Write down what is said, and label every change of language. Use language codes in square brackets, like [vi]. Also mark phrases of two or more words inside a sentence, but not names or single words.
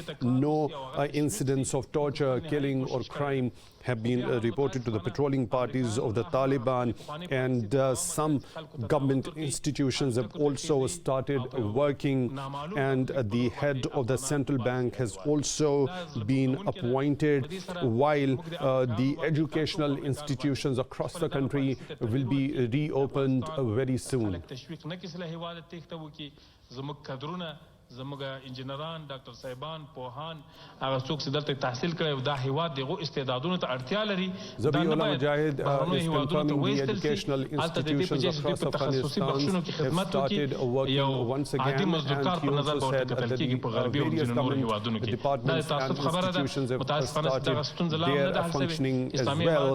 [en] No incidents of torture, killing or crime have been reported to the patrolling parties of the Taliban, and some government institutions have also started working, and the head of the central bank has also been appointed, while the educational institutions across the country will be reopened very soon. [ps] زموږ انجینران ډاکټر صاحبان پوهان هغه څوک چې دلته تحصیل کړي او دا هیواد دغه استعدادونو ته اړتیا لري [en] Zabiullah Mujahid is confirming the educational institutions across Afghanistan have started working once again, and he also said that the various government departments and institutions have started their functioning as well.